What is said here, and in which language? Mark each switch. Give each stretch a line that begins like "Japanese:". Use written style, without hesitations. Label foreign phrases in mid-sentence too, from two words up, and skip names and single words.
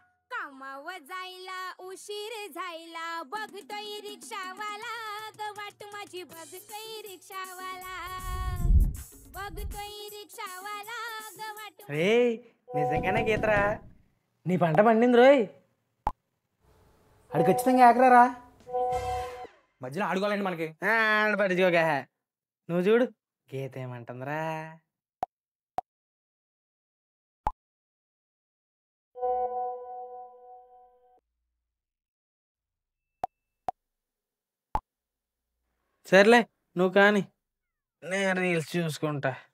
Marathi: जायला उशीर झायला बघतोय रिक्षावाला ग वाट माझी बघतोय रिक्षावाला बघतोय रिक्षावाला गवाट
Telugu: రే నిజంగానే గీతరా నీ పంట పండింది రోయ్. ఆడు ఖచ్చితంగా ఆకరారా. మధ్యలో ఆడుకోవాలండి మనకి. ఆడు పట్టించుకోక. నువ్వు చూడు గీత ఏమంటుందిరా. సర్లే నువ్వు కానీ నేను రీల్స్ చూసుకుంటా.